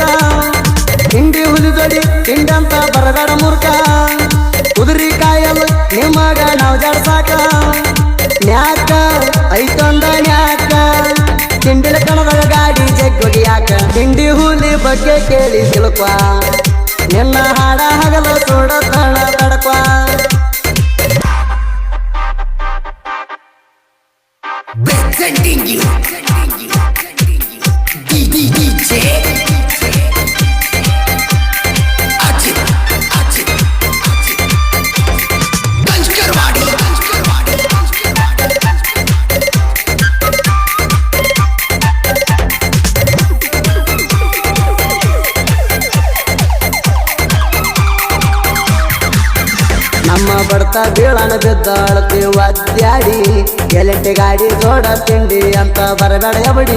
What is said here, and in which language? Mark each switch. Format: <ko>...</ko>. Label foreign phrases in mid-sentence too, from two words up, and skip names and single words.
<kn>ಇಂಡಿ ಹುಲಿ ಜೋಡಿ ತಿಂಡಂತ ಬರಬೇಡ ಮೂರ್ಖ, ಕುದುರಿ ಕಾಯಲ್ಲ ನಿಮಗ ನಾವು ಜಡ್ಸಾಕ. ನ್ಯಾಕ ಐತೊಂದ ನ್ಯಾಕ, ತಿಂಡಿಲ ಕಣದಾಗ ಗಾಡಿ ಜಗ್ಗೊಡಿ ಯಾಕ. ತಿಂಡಿ ಹುಲಿ ಬಗ್ಗೆ ಕೇಳಿ ತಿಳ್ಕ, ನಿನ್ನ ಹಾಡ ಹಗಲ ಸುಡತನ ತಡಕ.</kn> <en>presenting you DJ अजित अजित अजित कंजकरवाड़ी कंजकरवाड़ी</en> <kn>ನಮ್ಮ ಬಡ್ತ ಬೀಳನ ಬಿದ್ದ ಅಳತಿ ಒದ್ಯಾಡಿ, ಎಲೆಂಟೆ ಗಾಡಿ ಜೋಡ ತಿಂಡಿ ಅಂತ ಬರಬೇಡ ಎಬಡಿ.</kn>